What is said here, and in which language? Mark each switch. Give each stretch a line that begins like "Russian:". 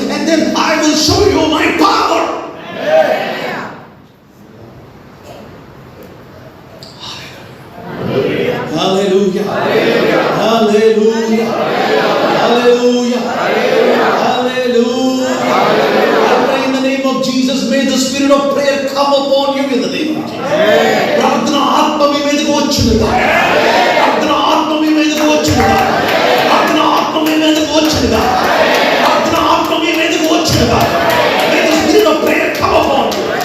English: And then I will show you my power. Hallelujah, hallelujah, hallelujah, hallelujah. I pray in the name of Jesus, may the spirit of prayer come upon you in the name of Jesus.
Telugu: ప్రార్థన ఆత్మ మీ మీదకు వచ్చునుగా, ప్రార్థన ఆత్మ మీ మీదకు వచ్చునుగా, ప్రార్థన ఆత్మ మీ మీదకు వచ్చునుగా, ప్రార్థన ఆత్మ మీ మీదకు వచ్చునుగా.
English: May the spirit of prayer come upon you.